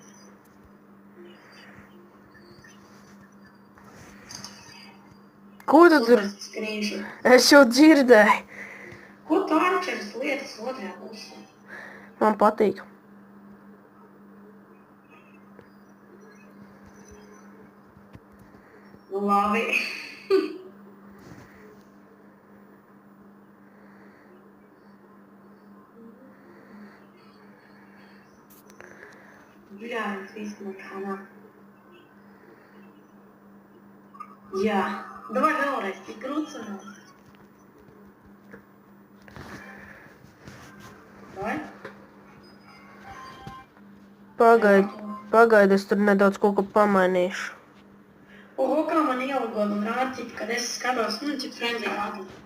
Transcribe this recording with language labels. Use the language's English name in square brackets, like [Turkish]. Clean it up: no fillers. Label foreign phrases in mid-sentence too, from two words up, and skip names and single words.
[Latvian] Ko tu tur? Skrīnšu. Es jau dzirdēju. Ko tu Arčers lietas otrajā pusē? Man patīk. Nu labi. [Russian] Блядь, висит она. [Latvian] Jā. Давай vēlreiz, tik grūts sanāk. Давай. Pagaidi, es tur nedaudz kaut ko pamainīšu. Oho, kā man ielagot un rāda cik, kad es skatos, cik friendly rāda.